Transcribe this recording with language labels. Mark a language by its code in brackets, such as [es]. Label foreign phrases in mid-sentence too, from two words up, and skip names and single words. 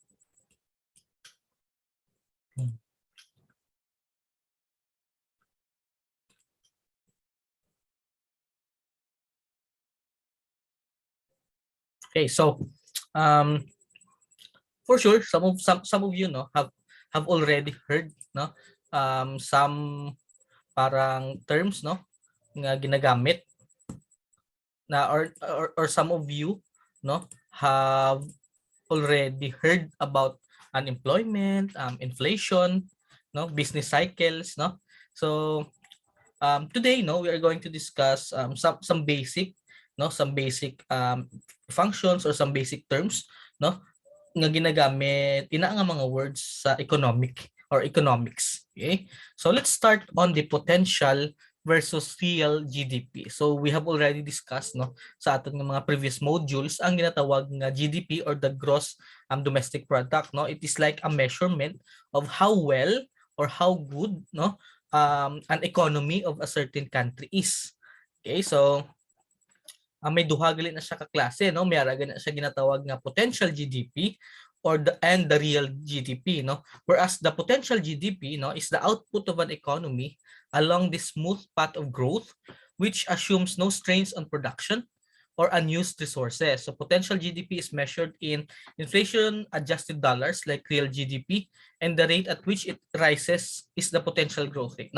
[en] Okay, so um, for sure, some of you know have already heard no some parang terms [hil] no nga ginagamit na [en] or some of you no have already heard about unemployment, inflation, no business cycles, no. So today, no, we are going to discuss some basic, no, some basic functions or some basic terms, [hil] no, nga ginagamit ina nga mga words sa [en] economic or economics. [hil] Okay? [en] So let's start on the potential versus real GDP. So we have already discussed [hil] no sa aton nga mga [en] previous modules [hil] ang ginatawag nga [en] GDP or the gross domestic product, no. It is like a measurement of how well or how good no an economy of a certain country is. [hil] Okay, so may duha gali na siya ka klase, no? May ara na siya ginatawag nga [en] potential GDP or the real GDP, [hil] no? [en] Whereas the potential GDP, no, is the output of an economy along the smooth path of growth which assumes no strains on production or unused resources. So potential GDP is measured in inflation adjusted dollars like real GDP, and the rate at which it rises is the potential growth rate.